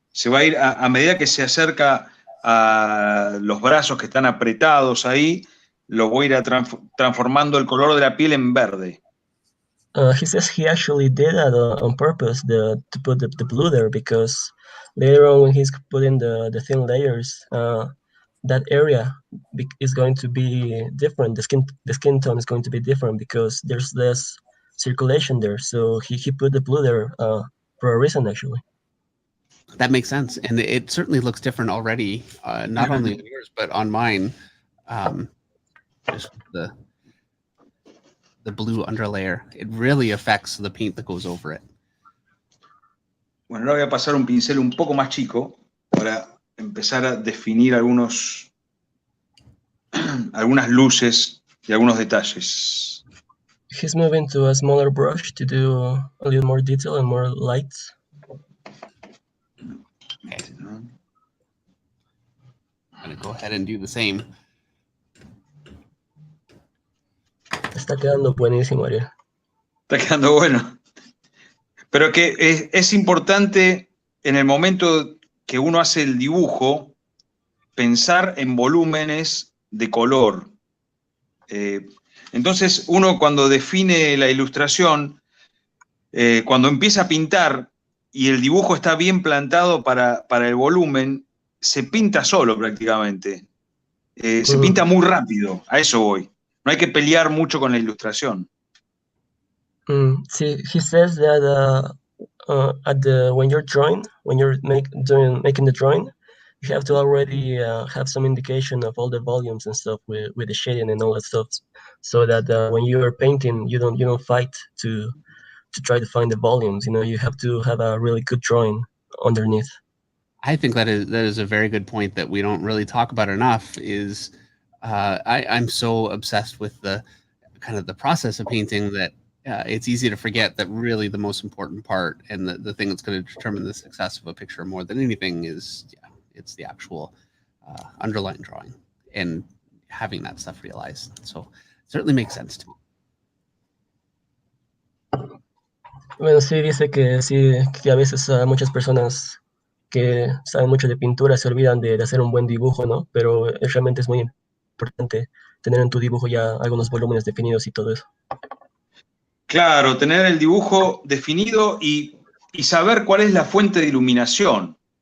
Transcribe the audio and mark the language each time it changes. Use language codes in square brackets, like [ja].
[es] Se va a ir, a medida que se acerca a los brazos que están apretados ahí, lo voy a ir transformando el color de la piel en verde. [en] He says he actually did that on purpose to put the blue there, because later on when he's putting the thin layers, that area is going to be different. The skin tone is going to be different because there's less circulation there. So he put the blue there for a reason, actually. That makes sense, and it certainly looks different already. Not only on yours, but on mine. Just the blue underlayer, it really affects the paint that goes over it. [es] Bueno, ahora voy a pasar un pincel un poco más chico para empezar a definir algunas luces y algunos detalles. [en] He's moving to a smaller brush to do a little more detail and more lights. Okay. I'm gonna go ahead and do the same. [es] Está quedando buenísimo, Ariel. Está quedando bueno. Pero que es importante en el momento que uno hace el dibujo, pensar en volúmenes de color. Entonces, uno cuando define la ilustración, cuando empieza a pintar y el dibujo está bien plantado para el volumen, se pinta solo prácticamente. Se pinta muy rápido, a eso voy. No hay que pelear mucho con la ilustración. [en] See, he says that when you're drawing, when you're making the drawing, you have to already have some indication of all the volumes and stuff with the shading and all that stuff, so that when you're painting, you don't fight to try to find the volumes. You know, you have to have a really good drawing underneath. I think that is a very good point that we don't really talk about enough. Is I'm so obsessed with the kind of the process of painting that it's easy to forget that really the most important part and the thing that's going to determine the success of a picture more than anything is it's the actual underlying drawing and having that stuff realized. So it certainly makes sense to me. [es] Bueno, sí, dice que sí, que a veces muchas personas que saben mucho de pintura se olvidan de hacer un buen dibujo, ¿no? Pero realmente es muy importante tener en tu dibujo ya algunos volúmenes definidos y todo eso. Claro, tener el dibujo definido y saber cuál es la fuente de iluminación.